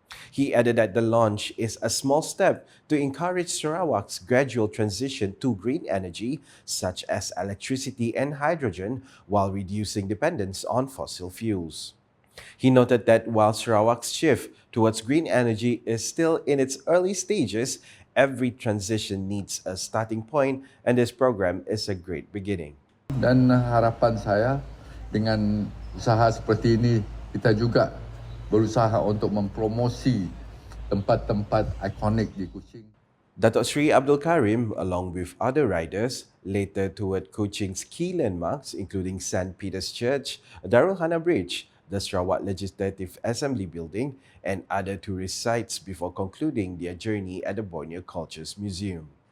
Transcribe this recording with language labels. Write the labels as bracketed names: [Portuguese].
[English] He added that the launch is a small step to encourage Sarawak's gradual transition to green energy, such as electricity and hydrogen, while reducing dependence on fossil fuels. He noted that while Sarawak's shift towards green energy is still in its early stages, every transition needs a starting point, and this program is a great beginning. [Malay] Dan harapan saya dengan usaha seperti ini, kita juga berusaha untuk mempromosi tempat-tempat ikonik di Kuching. [English] Dato Sri Abdul Karim, along with other riders, later toured Kuching's key landmarks including St. Peter's Church, Darul Hana Bridge, the Sarawak Legislative Assembly Building, and other tourist sites before concluding their journey at the Borneo Cultures Museum.